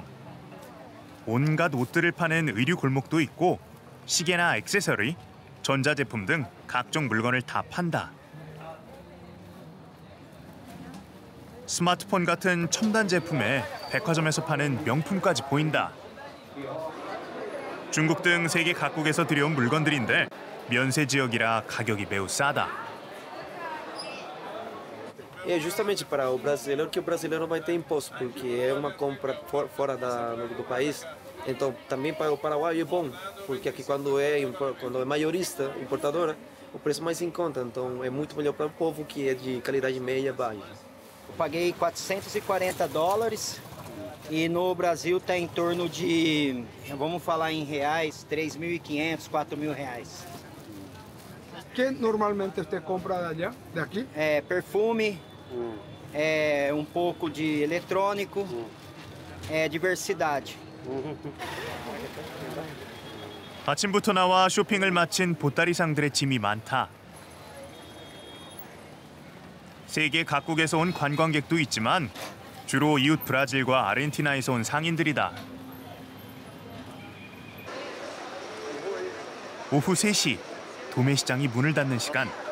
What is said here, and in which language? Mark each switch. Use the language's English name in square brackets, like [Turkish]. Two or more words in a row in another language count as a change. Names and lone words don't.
[Korean] 온갖 옷들을 파는 의류 골목도 있고 시계나 액세서리, 전자제품 등 각종 물건을 다 판다. 스마트폰 같은 첨단 제품에 백화점에서 파는 명품까지 보인다. 중국 등 세계 각국에서 들여온 물건들인데 면세 지역이라 가격이 매우 싸다. [Portuguese] É justamente para o brasileiro que o brasileiro não vai ter imposto, porque é uma compra fora do país. Então, também para o Paraguai é bom, porque aqui quando é maiorista, importadora, o preço mais em conta. Então, é muito melhor para o povo que é de qualidade média baixa. Eu paguei $440 e no Brasil está em torno de, vamos falar em reais, 3.500, 4.000 reais. [Spanish] ¿Qué normalmente usted compra de allá, de aquí? [Portuguese] Perfume, um pouco de eletrônico, diversidade. [Korean] 아침부터 나와 쇼핑을 마친 보따리상들의 짐이 많다. 세계 각국에서 온 관광객도 있지만 주로 이웃 브라질과 아르헨티나에서 온 상인들이다. 오후 3시, 도매시장이 문을 닫는 시간.